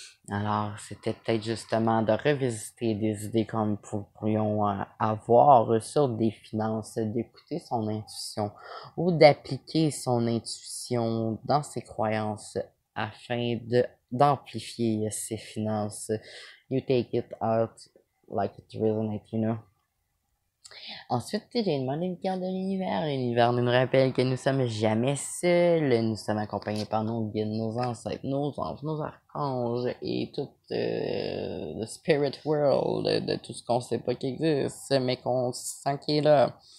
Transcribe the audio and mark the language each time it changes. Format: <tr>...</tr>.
<fr>Alors, c'était peut-être justement de revisiter des idées comme nous pourrions avoir sur des finances, d'écouter son intuition ou d'appliquer son intuition dans ses croyances afin d'amplifier ses finances.</fr> <en>You take it out like it resonates, you know.</en> <fr>Ensuite, j'ai demandé une carte de l'univers. L'univers nous rappelle que nous sommes jamais seuls. Nous sommes accompagnés par nos guides, nos ancêtres, nos anges, nos archanges et tout le spirit world de tout ce qu'on sait pas qui existe, mais qu'on sent qu'il est là.</fr>